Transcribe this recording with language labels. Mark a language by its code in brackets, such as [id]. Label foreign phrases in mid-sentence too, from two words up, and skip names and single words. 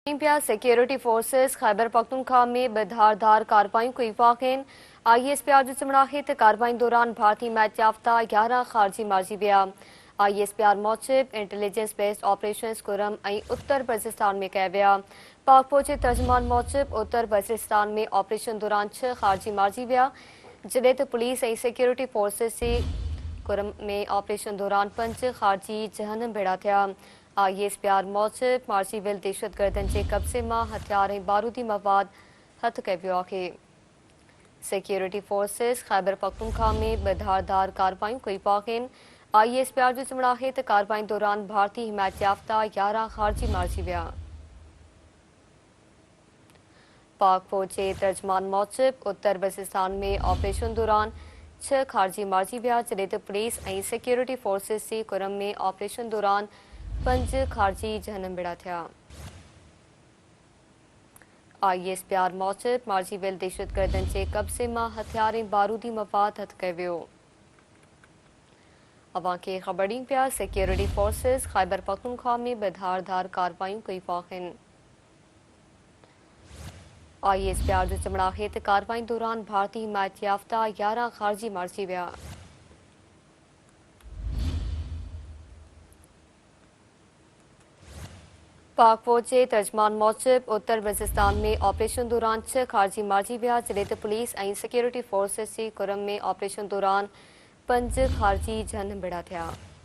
[sd] पिया सिक्योरिटी फोर्सेस खैबर पख्तूनख्वा में धारदार कार्रवाई को वाक़िन ISPR जो चमड़ाहित कार्रवाई दौरान भारतीय मैच याफ्ता 11 खारजी मार्जी विया। ISPR मूजिब इंटेलिजेंस बेस्ड ऑपरेशन कुरम उत्तर बलूचिस्तान में कया विया। पाक फौज के तर्जमान मूजिब उत्तर बलूचिस्तान में ऑपरेशन दौरान 6 खारजी मार्जी विया, जॾहिं त पुलिस सिक्योरिटी फोर्सेस से कुरम में ऑपरेशन दौरान 5 खारजी जहनम भेड़ा थिया। ISPR मूजिब मार्जी विल दहशतगर्दन के कब्ज़े में हथियार ऐं बारूदी मवाद हथ कयो वियो आहे। सिक्योरिटी फोर्सेस खैबर पख्तूनख्वा में धारदार कार्रवाई कई वाक़िन ISPR जो चमड़ाहित कार्रवाई दौरान भारतीय हिमायत याफ्ता 11 खारजी मार्जी विया। पाक फौज के तर्जमान मूजिब उत्तर बलूचिस्तान में ऑपरेशन दौरान 6 खारजी मार्जी विया, जॾहिं त पुलिस ऐं सिक्योरिटी फोर्सेस से कुरम में ऑपरेशन दौरान 5 खारजी जहनम भेड़ा थिया। ISPR मूजिब मार्जी विल दहशतगर्दन के कब्ज़े में हथियार ऐं बारूदी मवाद हथ कयो वियो। अवां खे ख़बर ॾियूं पिया सिक्योरिटी फोर्सेस खैबर पख्तूनख्वा में धारदार कार्रवाई कई वाक़िन ISPR जो चमड़ाहित कार्रवाई दौरान भारतीय हिमायत याफ्ता 11 खारजी मार्जी विया। पाक फौज के तर्जमान मूजिब उत्तर बलूचिस्तान में ऑपरेशन दौरान 6 खारजी मार्जी विया, जॾहिं त पुलिस ऐं सिक्योरिटी फोर्सेस से कुरम में ऑपरेशन दौरान 5 खारजी जहनम भेड़ा थिया।